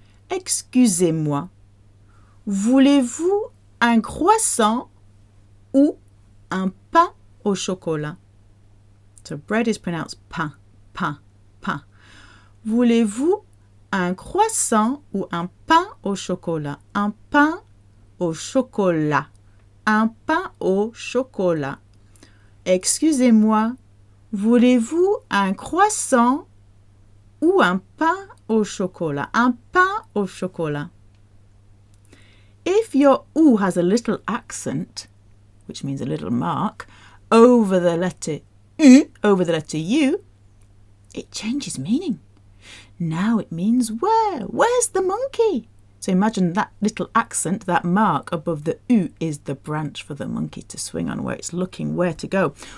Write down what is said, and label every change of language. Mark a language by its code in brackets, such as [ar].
[fr] Excusez-moi, voulez-vous un croissant ou un pain au chocolat? [en] So bread is pronounced pain, pain, pain. [fr] Voulez-vous un croissant ou un pain au chocolat? Un pain au chocolat. Un pain au chocolat. Excusez-moi, voulez-vous un croissant ou un pain au chocolat? Un pain au chocolat. [en] If your ou has a little accent, which means a little mark, over the letter U, over the letter U, it changes meaning. Now it means where? Where's the monkey? So imagine that little accent, that mark above the U is the branch for the monkey to swing on, where it's looking where to go.